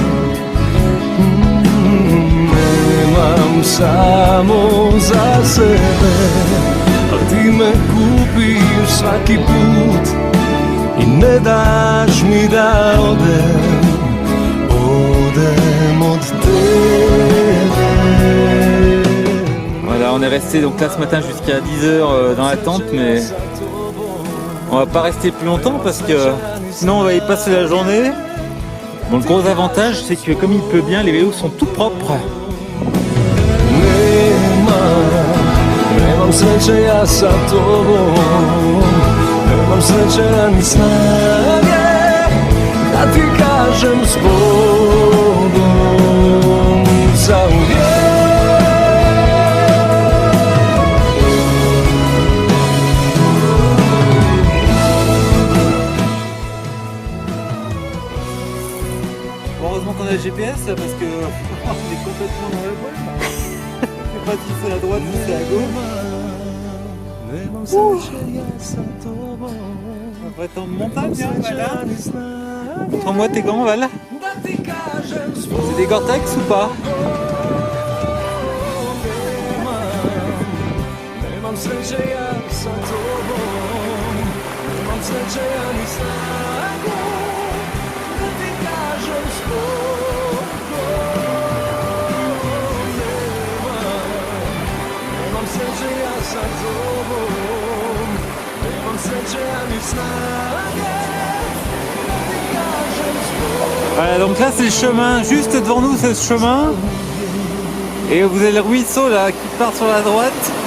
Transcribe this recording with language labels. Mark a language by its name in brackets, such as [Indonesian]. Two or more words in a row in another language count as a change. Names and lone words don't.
[Serbian] Nemam samo za sebe, a ti me kupiš svaki put I ne daš mi da odem od [French] on est resté donc là ce matin jusqu'à 10h dans la tente, mais on va pas rester plus longtemps parce que sinon on va y passer la journée. Bon, le gros avantage c'est que comme il pleut bien, les vélos sont tout propres. [Serbian] Nemam sreće ja sa tobom, nemam sreće ani snage da ti kažem s Bogom zauvijek. [French] Heureusement qu'on a le GPS parce que on est complètement dans le bois. Je sais pas si c'est à droite ou si c'est à gauche. On va être en montagne, hein, voilà. Montre-moi tes gants, Val. C'est des Gore-Tex ou pas? [Serbian] Nemam sreće ja sa tobom, nemam sreće ja ni snage da ti kažem s Bogom. Nemam sreće ja sa tobom, nemam sreće ja ni snage da ti kažem s Bogom. [French] Voilà, donc là c'est le chemin, juste devant nous c'est ce chemin. Et vous avez le ruisseau là qui part sur la droite.